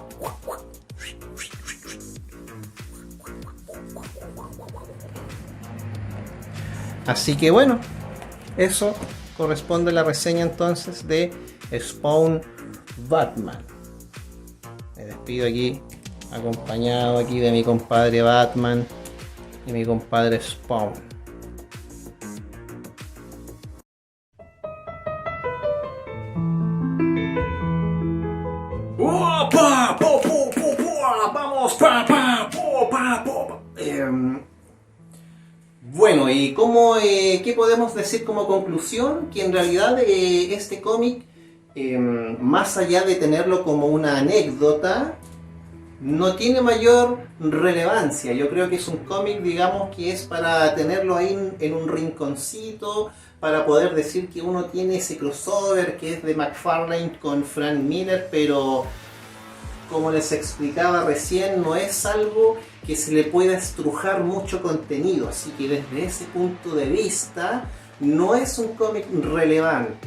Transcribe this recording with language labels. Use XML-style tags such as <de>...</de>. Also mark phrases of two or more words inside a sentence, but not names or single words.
<es>Así que bueno, eso corresponde a la reseña entonces de Spawn Batman. Me despido aquí, acompañado aquí de mi compadre Batman y mi compadre Spawn. ¡Opa! ¡Po, po, po, po! ¡Vamos! ¡Pa, pa! ¡Po, pa, po! Bueno, y ¿qué podemos decir como conclusión? Que en realidad este cómic, más allá de tenerlo como una anécdota, no tiene mayor relevancia. Yo creo que es un cómic, digamos, que es para tenerlo ahí en un rinconcito, para poder decir que uno tiene ese crossover que es de McFarlane con Frank Miller, pero como les explicaba recién, no es algo que se le pueda estrujar mucho contenido, así que desde ese punto de vista no es un cómic relevante.</es>